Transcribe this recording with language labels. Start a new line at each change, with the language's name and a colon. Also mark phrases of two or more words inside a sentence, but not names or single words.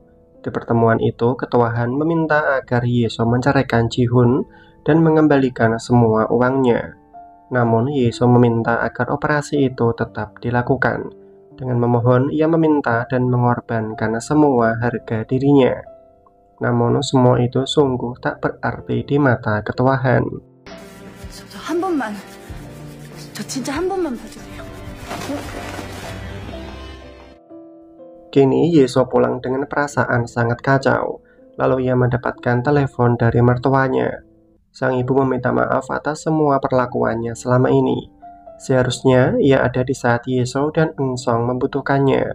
Indonesian: Di pertemuan itu, ketua Han meminta agar Yeso menceraikan Ji-hun dan mengembalikan semua uangnya. Namun, Yeso meminta agar operasi itu tetap dilakukan. Dengan memohon, ia meminta dan mengorbankan semua harga dirinya. Namun, semua itu sungguh tak berarti di mata ketua Han.
Korean: 저 진짜 한 번만 봐주세요.
Indonesian: Kini Yeso pulang dengan perasaan sangat kacau. Lalu ia mendapatkan telepon dari mertuanya. Sang ibu meminta maaf atas semua perlakuannya selama ini. Seharusnya ia ada di saat Yeso dan Eun-sung membutuhkannya.